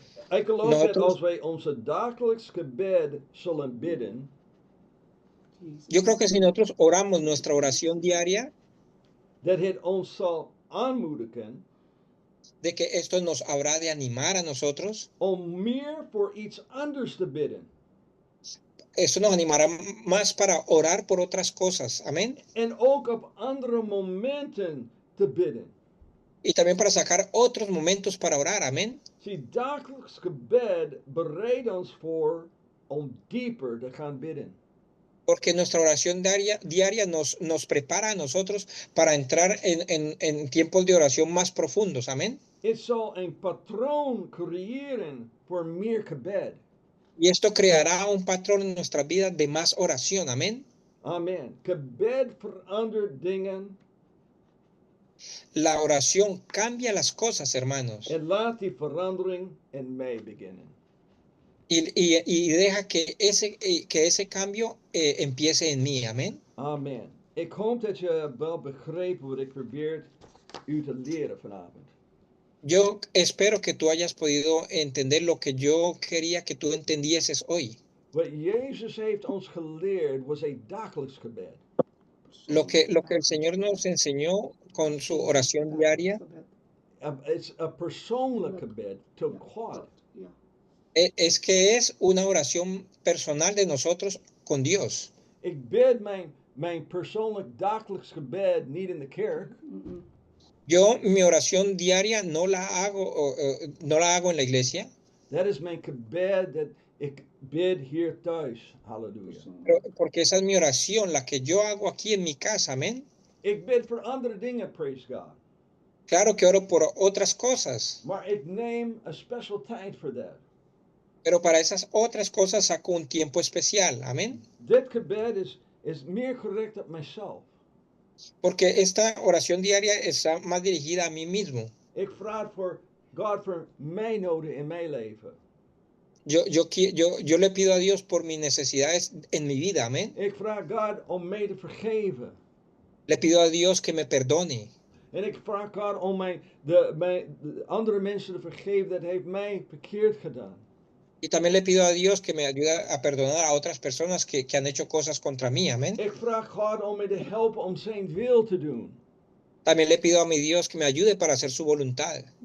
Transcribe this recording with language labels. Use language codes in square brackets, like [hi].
[nl] Ik geloof dat als wij onze dagelijks gebed zullen bidden. [es] Yo creo que si nosotros oramos nuestra oración diaria, [nl] dat het ons zal aanmoedigen, [es] de que esto nos habrá de animar a nosotros, [nl] om meer voor iets anders te bidden. [es] Eso nos animará más para orar por otras cosas, amén. [nl] En ook op andere momenten te bidden. [es] Y también para sacar otros momentos para orar, amén. [nl] Zie, dagelijks gebed bereidt ons voor om dieper te gaan bidden. [es] Porque nuestra oración diaria nos prepara a nosotros para entrar en tiempos de oración más profundos, amén. [nl] Het zal een patroon creëren voor meer gebed. [es] Y esto creará un patrón en nuestras vidas de más oración, amén. [nl] Amen. Gebed verandert dingen. [es] La oración cambia las cosas, hermanos. [nl] En laat die verandering in mij beginnen. [es] Y deja que ese cambio empiece en mí, amén. Amen. [nl] Ik hoop dat je wel begrepen wat ik probeer u te leren vanavond. [es] Yo espero que tú hayas podido entender lo que yo quería que tú entendieses hoy. [nl] Wat Jezus heeft ons geleerd was een dagelijks gebed. [es] Lo que el Señor nos enseñó con su oración diaria [en] It's [nl] a persoonlijk gebed tot God. [es] es que es una oración personal de nosotros con Dios. [nl] Ik bid mijn persoonlijk dagelijks gebed niet in de kerk. [es] Yo mi oración diaria no la hago en la iglesia. [nl] Dat is mijn gebed dat ik bid hier thuis. Halleluja. [es] Porque esa es mi oración, la que yo hago aquí en mi casa, amén. [nl] Ik bid voor andere dingen, [en] praise God. [es] Claro que oro por otras cosas. [nl] Maar ik neem een special tijd voor dat. [es] Pero para esas otras cosas saco un tiempo especial, amén. [nl] Dit gebed is meer gericht op mijzelf. [es] Porque esta oración diaria está más dirigida a mí mismo. [nl] Ik vraag voor God voor mijn noden in mijn leven. [es] Yo le pido a Dios por mis necesidades en mi vida, amén. [nl] Ik vraag God om mij te vergeven. [es] Le pido a Dios que me perdone. [nl] En ik vraag God om de andere mensen te vergeven dat heeft mij verkeerd gedaan. [es] Y también le pido a Dios que me ayude a perdonar a otras personas que han hecho cosas contra mí, amén. [nl] Ik vraag God om mij te helpen om zijn wil te doen. [es] También le pido a mi Dios que me ayude para hacer su voluntad.